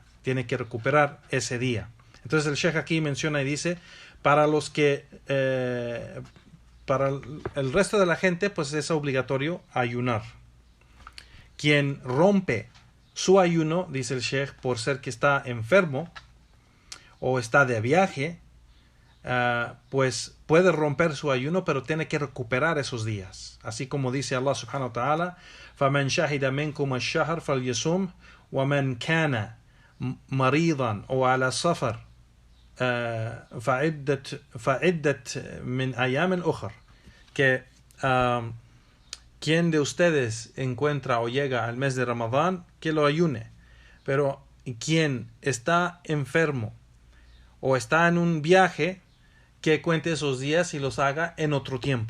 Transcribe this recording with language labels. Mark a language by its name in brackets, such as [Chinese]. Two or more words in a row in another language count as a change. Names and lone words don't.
[Spanish] Entonces el Sheikh aquí menciona y dice, para el resto de la gente, pues es obligatorio ayunar. Quien rompe su ayuno, dice el Sheikh, por ser que está enfermo o está de viaje, pues puede romper su ayuno, pero tiene que recuperar esos días. Así como dice [Arabic] الله سبحانه وتعالى, فَمَنْ شَهِدَ مِنْكُمَ الشَّهْرَ فَلْيَصُمْهُ وَمَنْ كَانَ مَرِيضًا أو على سفر فعدة من أيام أخر. [Spanish] Que quien de ustedes encuentra o llega al mes de Ramadán, que lo ayune. Pero quien está enfermo o está en un viaje, que cuente esos días y los haga en otro tiempo.